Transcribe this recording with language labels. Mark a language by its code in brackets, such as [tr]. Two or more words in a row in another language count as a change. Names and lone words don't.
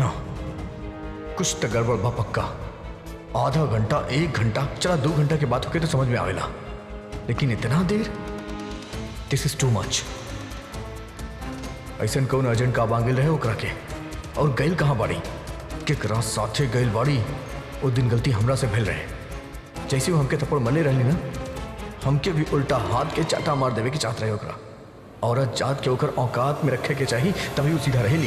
[bho] कुछ तो गड़बड़ बा पक्का। आधा घंटा, 1 घंटा, चला 2 घंटा के बाद होके तो समझ में आवेला, लेकिन इतना देर, [en] this is too much. [bho] ऐसा कौन अर्जेंट का बांगिल रहे ओकरा के, और गैल कहाँ बाड़ी, केकरा साथे गैल बाड़ी? वो दिन गलती हमरा से भेल रहे। जैसे वो हमके थप्पड़ मले रहली ना, हमके भी उल्टा हाथ के चाटा मार देवे के चाहत रहे ओकरा। औरत जात के ओकर औकात में रखे के चाहिए, तभी वो सीधा रहेली।